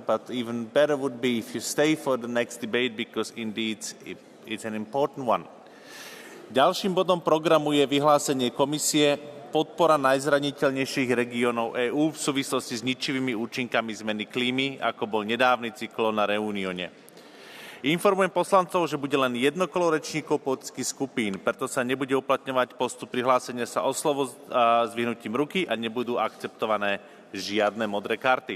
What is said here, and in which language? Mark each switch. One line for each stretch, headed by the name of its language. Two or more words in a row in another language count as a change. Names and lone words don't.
English: But even better would be if you stay for the next debate, because indeed it's an important one.
Slovak: Ďalším bodom programu je vyhlásenie komisie podpora najzraniteľnejších regiónov EÚ v súvislosti s ničivými účinkami zmeny klímy, ako bol nedávny cyklón na Reunione. Informujem poslancov, že bude len jedno kolo rečníkov politických skupín, preto sa nebude uplatňovať postup prihlásenia sa o slovo s dvihnutím ruky a nebudú akceptované žiadne modré karty.